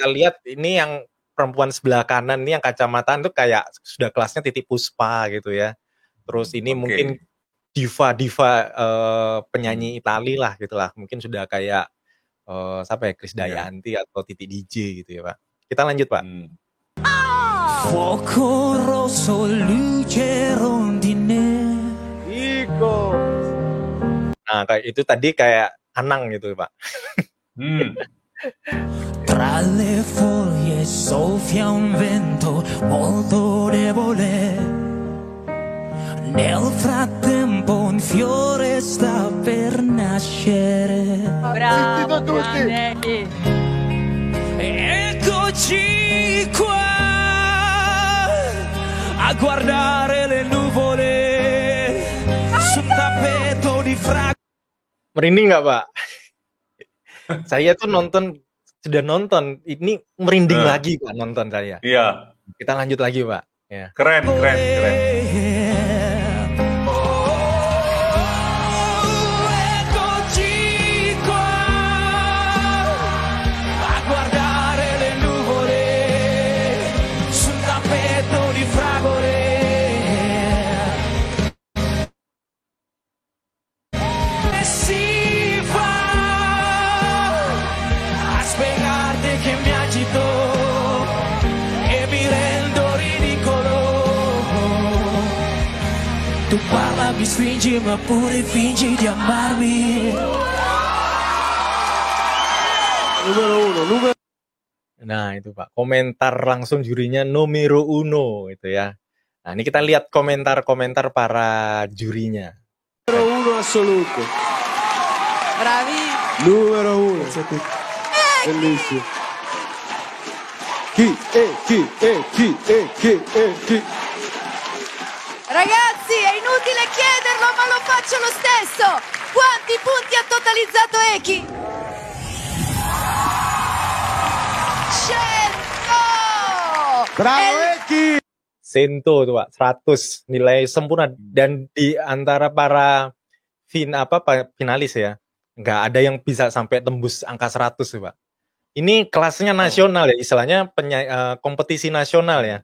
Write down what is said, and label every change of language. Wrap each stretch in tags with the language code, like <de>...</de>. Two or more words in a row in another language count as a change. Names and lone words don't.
<id>kita lihat ini yang perempuan sebelah kanan ini yang kacamataan tuh kayak sudah kelasnya Titiek Puspa gitu ya. Terus ini mungkin Oke. diva-diva Hmm. penyanyi Itali lah gitulah. Mungkin sudah kayak siapa ya, Ya. Krisdayanti atau Titi DJ gitu ya Pak. Kita lanjut Pak. Hmm.</id> <it>Fuoco rosso, luce rondine.</it> <id>Nah kayak itu tadi kayak Anang gitu Pak. Hmm.</id> <it>Tra le foglie soffia un vento molto debole. Nel frattempo un fiore sta per nascere. Bravo, grande Eki. Eccoci qua a guardare le nuvole su un tappeto di fragola.</it> <id>Merinding nggak Pak? Saya tuh sudah nonton, ini merinding Nah. lagi Pak nonton saya. Iya. Kita lanjut lagi Pak. Ya. Keren, keren, keren.</id> <it>Eccoci qua a guardare le nuvole su un tappeto di fragole. E si va a spiegarti che mi agito e mi rendo ridicolo. Tu parla, mi stringi, ma pure fingi di amarmi.</it> <id>Nah itu Pak, komentar langsung jurinya</id> <it>numero uno</it> <id>itu ya. Nah ini kita lihat komentar-komentar para jurinya.</id> <it>Numero uno assoluto. Bravi. Numero uno. Bellissimo. Chi? Ragazzi, è inutile chiederlo, ma lo faccio lo stesso. Quanti punti ha totalizzato Eki? 100! Bravo Eki!</it> <id>100 tuh Pak, 100 nilai sempurna dan di antara para finalis ya. nggak ada yang bisa sampai tembus angka 100 sih, Pak. Ini kelasnya nasional ya, istilahnya kompetisi nasional ya.</id>